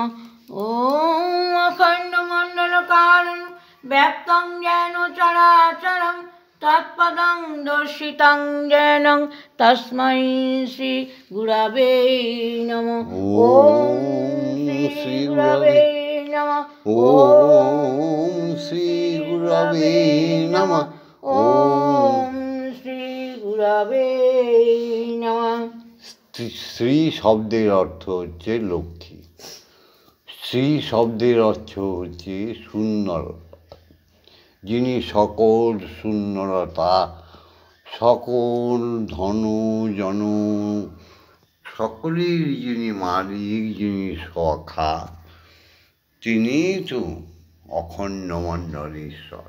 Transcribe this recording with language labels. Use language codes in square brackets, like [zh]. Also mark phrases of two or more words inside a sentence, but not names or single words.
[sa] ॐ अखण्डमण्डलकारणं व्याप्तं येन चराचरं तत्पदं दर्शितं येन तस्मै श्रीगुरवे नमः। ॐ श्रीगुरवे नमः। ॐ श्रीगुरवे नमः। ॐ श्रीगुरवे नमः। [bn] শ্রী শব্দের অর্থ হচ্ছে লক্ষ্মী। শ্রী শব্দের অর্থ হচ্ছে শূন্যতা, যিনি সকল শূন্যতা, সকল ধন জন সকলের যিনি মালিক, যিনি সখা, তিনি তো অখণ্ড মণ্ডলেশ্বর।